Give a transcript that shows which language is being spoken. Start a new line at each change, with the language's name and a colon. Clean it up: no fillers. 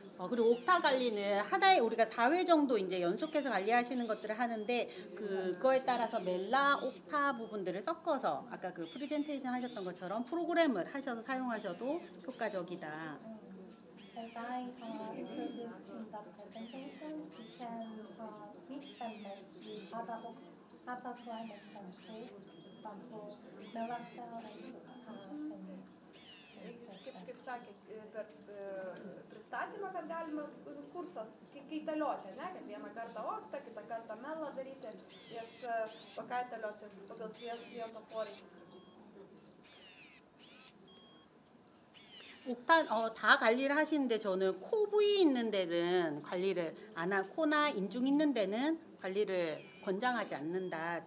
Korean: 그리고 옥타 관리는 하나에 우리가 4회 정도 이제 연속해서 관리하시는 것들을 하는데 그거에 따라서 멜라, 옥타 부분들을 섞어서 아까 그 프레젠테이션 하셨던 것처럼 프로그램을 하셔서 사용하셔도 효과적이다.
English: As I introduced in the presentation, you can mix and match with other climate control, for example, Melacell and
Lithuanian: Kaip sakė, per pristatymą, kad galima kursas kaitalioti, ne? Kad vieną kartą oktą, kitą kartą melą daryti, jas pakaitalioti pagal kliento poreikį.
Korean: 옥타 다 관리를 하시는데 저는 코 부위 있는 데는 관리를 안 하고 코나 인중 있는 데는 관리를 권장하지 않는다.